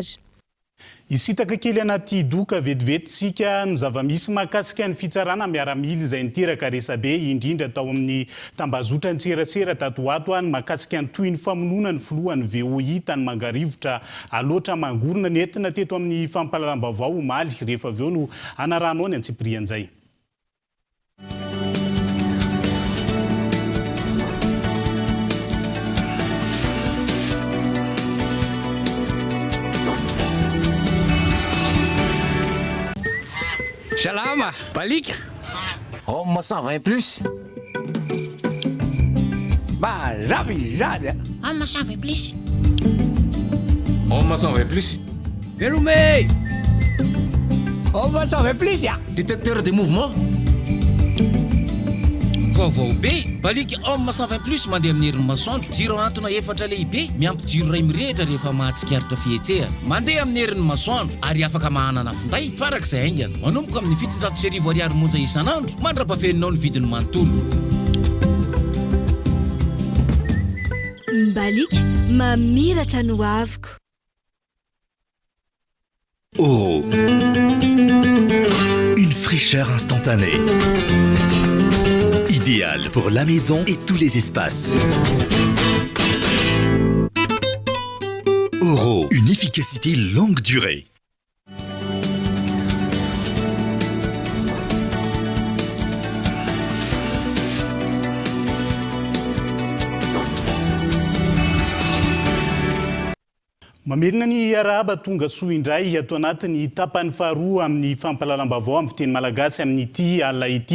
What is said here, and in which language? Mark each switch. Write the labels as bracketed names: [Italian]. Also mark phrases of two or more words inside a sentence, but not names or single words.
[Malagasy] Isitaka kely anaty doka vetivety ny zava-misy mahakasika ny fitsarana miaramila izay niteraka resabe indrindra tao amin'ny tambazotra an-tserasera tato ato ny mahakasika ny toy ny famonoana ny filohan'ny VOI tany Mangarivotra aloatra mangorona nentina teto amin'ny fampahalalam-baovao omaly rehefa avy eo no anaranao ny Antsiprianjay. Salama, balika. [French] Homme 120 plus. Bah, j'avais. Homme 120 plus. Homme 120 plus. Verrouillé. Homme 120 plus, ya. Détecteur de mouvement. [Malagasy] Vaovao be, balika homme 120 plus mandeha amin'ny herin'ny masoandro, jiro antona efatra lehibe, miampy jiro ray mirehitra rehefa mahatsikaritra fihetsehana. Mandeha amin'ny herin'ny masoandro ary afaka mahanana finday farak'izay aingana. Manomboka amin'ny 700 ariary monja isan'andro, mandrapafeninao ny vidiny manontolo. Balika mamiratra no aviko. [French] Oh, une fraîcheur instantanée. Idéal pour la maison et tous les espaces. Oro, une efficacité longue durée. [Malagasy] Mamerina ny araba tonga soa indray ato anatin'ny tapany faharoa amin'ny fampahalalam-baovao amin'ny fiteny malagasy amin'ny ity alina ity.